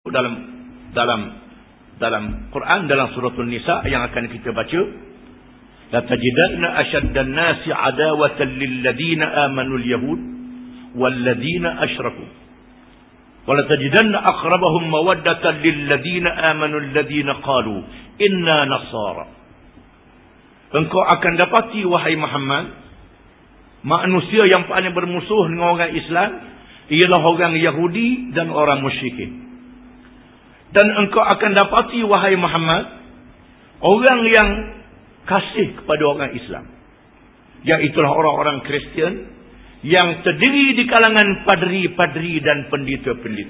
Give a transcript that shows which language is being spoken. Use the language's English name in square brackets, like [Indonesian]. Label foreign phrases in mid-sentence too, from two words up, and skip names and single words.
[Malay] dalam Quran, dalam surah An-Nisa yang akan kita baca, [Arabic] لتجدن أشد الناس عداوة للذين آمنوا اليهود والذين أشركوا ولتجدن أقربهم مودة للذين آمنوا الذين قالوا إنا نصارى. [Malay] Engkau akan dapati wahai Muhammad, manusia yang paling bermusuh dengan orang Islam ialah orang Yahudi dan orang musyrikin. Dan engkau akan dapati wahai Muhammad, orang yang kasih kepada orang Islam, iaitulah orang-orang Kristian yang terdiri di kalangan padri-padri dan pendeta-pendeta.